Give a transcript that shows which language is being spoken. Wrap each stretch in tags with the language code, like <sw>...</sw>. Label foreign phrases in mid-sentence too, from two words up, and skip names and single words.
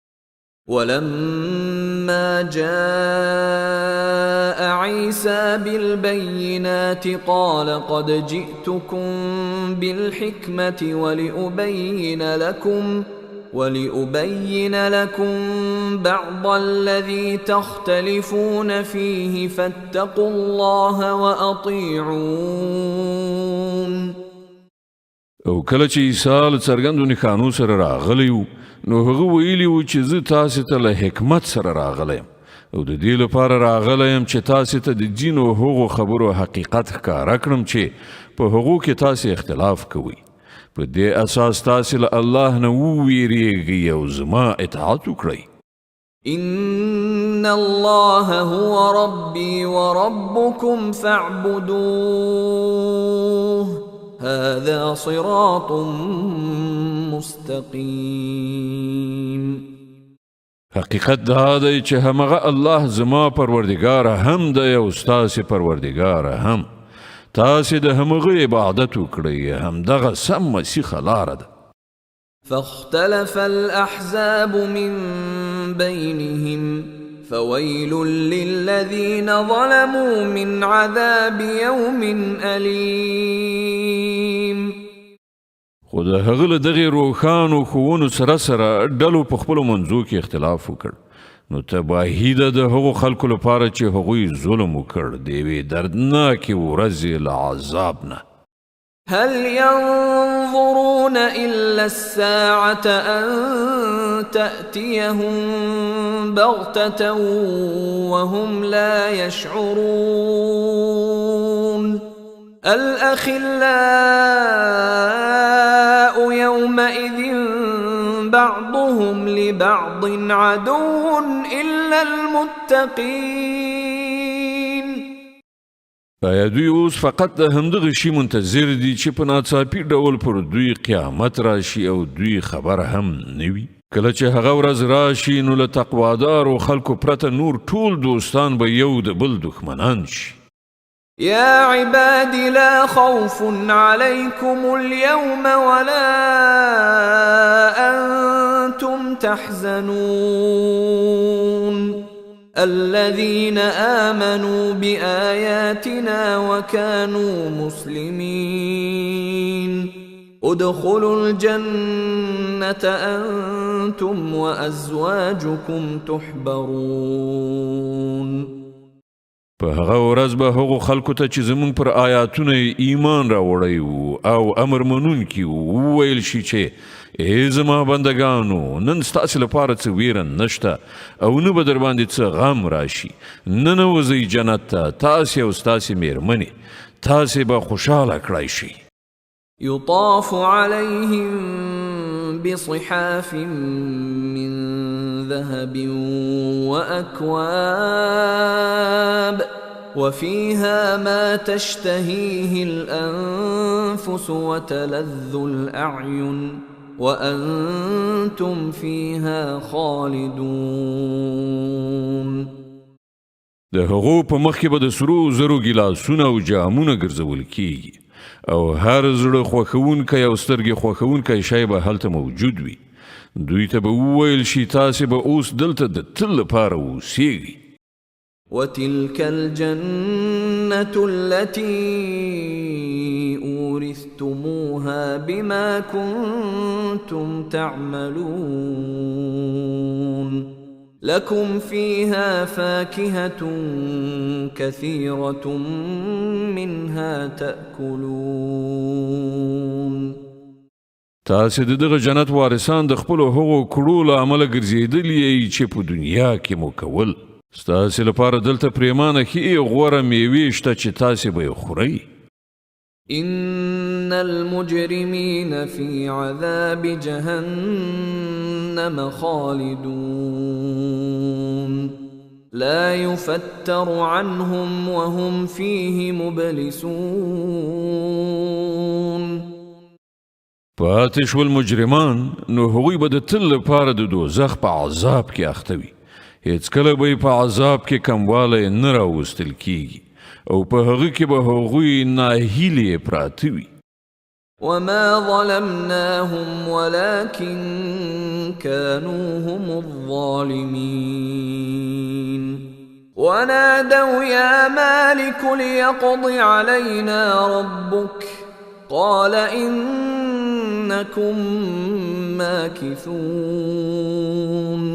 <ar>ولما جاء عيسى بالبينات قال قد جئتكم بالحكمة ولأبين لكم بعض الذي تختلفون فيه فاتقوا الله وأطيعون.</ar> <ps>او کله چې عیسی له څرګندو نښانو سره راغلی و نو هغه ویلي و چې زه تاسې ته له حکمت سره راغلی یم او د دې لپاره راغلی یم چې تاسې ته د ځینو هغو خبرو حقیقت ښکاره کړم چې په هغو کې تاسې اختلاف کوئ. په دې اساس تاسې له الله نه وویریږئ او زما اطاعت وکړئ.</ps> <ar>إن الله هو ربي وربكم فاعبدوه هذا صراط مستقيم.</ar> <ps>حقیقت دا دی چې همغه الله زما پروردگار هم دی او ستاسې پروردگار هم. تاسې د همغه عبادت وکړئ همدغه سمه سیخه لاره ده.</ps> <ar>فاختلف الأحزاب من بينهم فويل للذين ظلموا من عذاب يوم أليم.</ar> <ps>خو د هغه له دغې روښانو ښوونو سره سره ډلو په خپلو منځو کې اختلاف وکړ نو تباهي ده د هغو خلکو لپاره چې هغوی ظلم وکړ د یوې دردناکې ورځې له عذاب نه.</ps> <ar>هل ينظرون إلا الساعة أن تأتيهم بغتة وهم لا يشعرون. الأخلاء يومئذ بعضهم لبعض عدو إلا المتقين.</ar> <ps>آیا دوی اوس فقط د همدغه شي منتظر دي چې په ناڅاپي ډول پر دوی قیامت راشي او دوی خبر هم نه وي؟ کله چې هغه ورځ راشي نو له تقوادارو خلکو پرته نور ټول دوستان به یو د بل دښمنان شي.</ps> <ar>يا عباد لا خوف عليكم اليوم ولا أنتم تحزنون الذين آمنوا بآياتنا وكانوا مسلمين ادخلوا الجنة أنتم وأزواجكم تحبرون.</ar> <ps>په هغه ورځ به هغو خلکو ته چې زمونږ پر آیاتونه ایمان راوړی وو او امر منونکي وو وویل شي چې ای زما بندګانو نن ستاسې لپاره څه ویره نشته او نه به در باندې څه غم راشي، ننوځئ جنت ته تاسې او ستاسې میرمنې، تاسې به خوشحاله کړای شي.</ps> <ar>يطاف عليهم بصحاف من ذهب وأكواب وفيها ما تشتهيه الأنفس وتلذ الأعين وأنتم فيها خالدون.</ar> <ps>د هغو په مخ کې به د سرو زرو ګیلاسونه او جامونه ګرځول کیږي او هر زړه خوښونکی او سترګې خوښونکی شی به هلته موجود وي. دوی ته به وویل شي تاسې به اوس دلته د تل لپاره اوسیږئ.</ps> <ar>وتلك الجنة التي أورثتموها بما كنتم تعملون لكم فيها فاكهة كثيرة منها تأكلون.</ar> <ps>تاسې د دغه جنت وارثان د خپلو هغو کړو له امله ګرځېدلي یئ چې په دنیا کې مو کول. ستاسې لپاره دلته پرېمانه ښې غوره میوې شته چې تاسې به یې خورئ.</ps> <ar>إن المجرمين في عذاب جهنم خالدون لا يفتر عنهم وهم فيه مبلسون.</ar> <ps>پاتې شول مجرمان نو هغوی به د تل لپاره د دوزخ په عذاب کې اخته وي. هیڅکله به یې په عذاب کې کموالی نه راوستل کیږي او په هغه کې به هغوی ناهیلې پراته وي.</ps> <ar>وما ظلمناهم ولكن كانوا هم الظالمين ونادوا يا مالك ليقض علينا ربك قال إنكم ماكثون.</ar>